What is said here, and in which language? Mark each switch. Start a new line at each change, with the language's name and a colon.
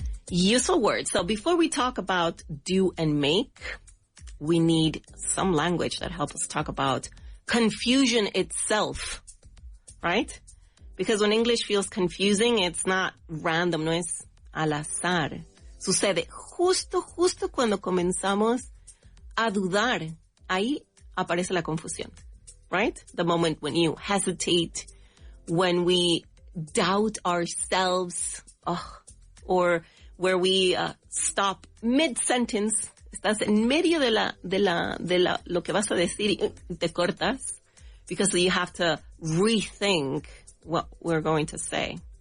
English: Useful words. So before we talk about do and make, we need some language that helps us talk about confusion itself, right? Because when English feels confusing, it's not random,
Spanish: no es al azar. Sucede justo cuando comenzamos a dudar. Ahí aparece la confusión, right?
English: The moment when you hesitate, when we doubt ourselves, or where we stop mid-sentence.
Spanish: Estás en medio de lo que vas a decir y te cortas
English: because you have to rethink what we're going to say.